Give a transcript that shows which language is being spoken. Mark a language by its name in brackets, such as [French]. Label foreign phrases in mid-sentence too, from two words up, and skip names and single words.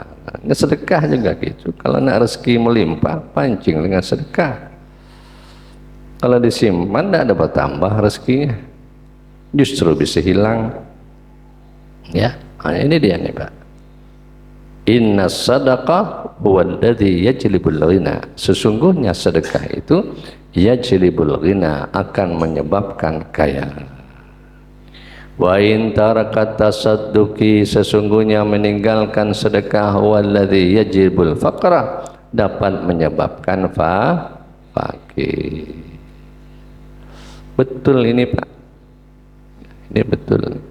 [Indonesian] Nah, sedekah juga gitu. Kalau nak rezeki melimpah, pancing dengan sedekah. Kalau disimpan tidak ada bertambah rezekinya, justru bisa hilang. Ya, ini dia nih Pak. [Arabic] إن الصدقة هو الذي يجلب الغنى, [Indonesian] sesungguhnya sedekah itu [Arabic] يجلب الغنى, [Indonesian] akan menyebabkan kaya. [Arabic] وإن ترك التصدق, [Indonesian] sesungguhnya meninggalkan sedekah, [Arabic] هو الذي يجلب الفقر, [Indonesian] dapat menyebabkan fakir. Betul ini Pak, ini betul.